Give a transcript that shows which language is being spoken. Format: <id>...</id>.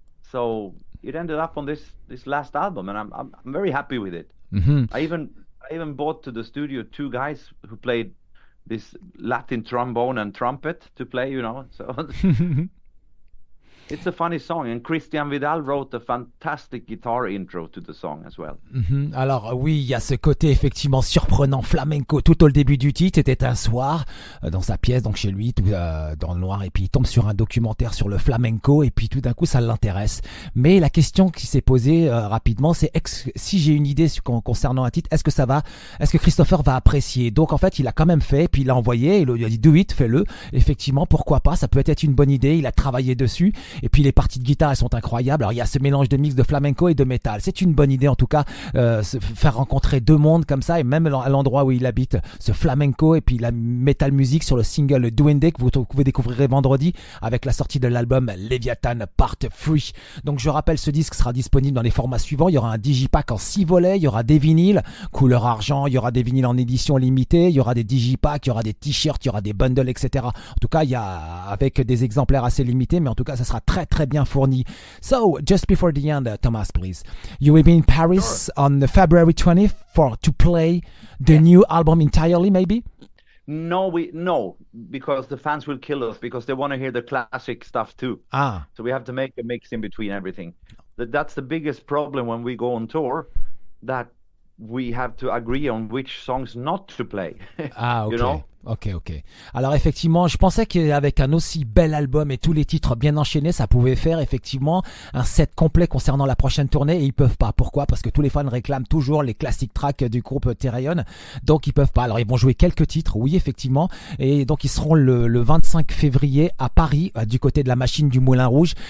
<en>So it ended up on this last album and I'm very happy with it. I even bought to the studio 2 guys who played this Latin trombone and trumpet to play, you know. So it's a funny song, and Christian Vidal wrote a fantastic guitar intro to the song as well.</en> <fr>Alors oui, il y a ce côté effectivement surprenant flamenco tout au début du titre. C'était un soir dans sa pièce, donc chez lui, tout dans le noir, et puis il tombe sur un documentaire sur le flamenco, et puis tout d'un coup ça l'intéresse. Mais la question qui s'est posée rapidement, c'est si j'ai une idée concernant un titre, est-ce que Christofer va apprécier? Donc en fait, il a quand même fait, puis il l'a envoyé, il lui a dit</fr> <en>do it,</en> <fr>fais-le. Effectivement, pourquoi pas? Ça peut être une bonne idée. Il a travaillé dessus. Et puis les parties de guitare, elles sont incroyables. Alors il y a ce mélange de mix de flamenco et de métal. C'est une bonne idée en tout cas, se faire rencontrer deux mondes comme ça, et même à l'endroit où il habite, ce flamenco et puis la metal music sur le single Duende que vous pouvez découvrir vendredi avec la sortie de l'album Leviathan Part 3. Donc je rappelle, ce disque sera disponible dans les formats suivants. Il y aura un digipack en 6 volets, il y aura des vinyles couleur argent, il y aura des vinyles en édition limitée, il y aura des digipacks, il y aura des t-shirts, il y aura des bundles, etc. En tout cas, il y a avec des exemplaires assez limités, mais en tout cas, ça sera très très bien fourni.</fr> <en>So, just before the end, Thomas, please, you will be in Paris on February 20th to play the new album entirely, maybe? No, because the fans will kill us because they want to hear the classic stuff too. So we have to make a mix in between everything. That's the biggest problem when we go on tour, that we have to agree on which songs not to play. Okay. You know? Ok.</en> <fr>Alors effectivement, je pensais qu'avec un aussi bel album et tous les titres bien enchaînés, ça pouvait faire effectivement un set complet concernant la prochaine tournée, et ils peuvent pas. Pourquoi? Parce que tous les fans réclament toujours les classic tracks du groupe Therion, donc ils peuvent pas. Alors ils vont jouer quelques titres, oui effectivement, et donc ils seront le 25 février à Paris, du côté de la machine du Moulin Rouge.</fr>